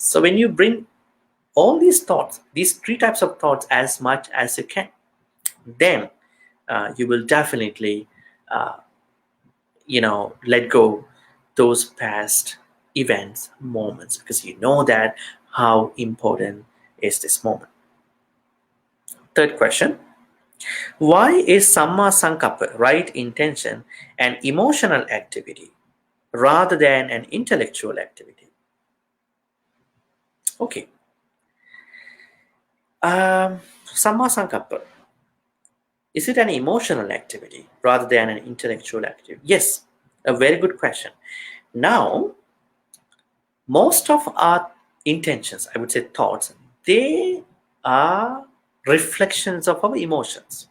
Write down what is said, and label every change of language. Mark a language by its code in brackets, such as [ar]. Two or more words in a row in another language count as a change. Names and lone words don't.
[en] So when you bring all these thoughts, these three types of thoughts, as much as you can, then you will definitely let go those past events, moments, because you know that how important is this moment. Third question: why is sammā-sankappo, right intention, an emotional activity rather than an intellectual activity? Okay. Sammā-sankappo, is it an emotional activity rather than an intellectual activity? Yes, a very good question. Now, most of our intentions, I would say thoughts, they are reflections of our emotions.